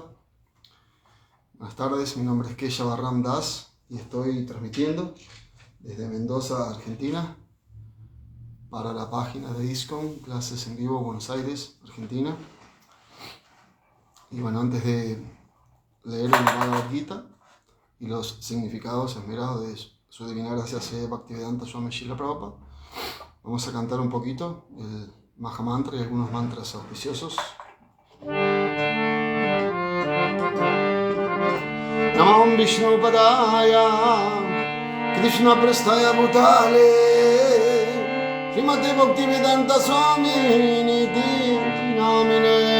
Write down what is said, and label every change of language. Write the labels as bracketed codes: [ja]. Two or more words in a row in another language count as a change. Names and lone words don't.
[es] Buenas tardes, mi nombre es Keshav Ram Das y estoy transmitiendo desde Mendoza, Argentina, para la página de ISKCON, clases en vivo, Buenos Aires, Argentina. Y bueno, antes de leer el Bhagavad Gita y los significados esmerados de su divina gracia Bhaktivedanta Swami Srila Prabhupada, vamos a cantar un poquito el Mahamantra y algunos mantras auspiciosos. [sa] नमम् विष्णु पादाय कृष्ण प्रेष्ठाय भूतले श्रीमते भक्तिवेदान्त स्वामिन् इति नामिने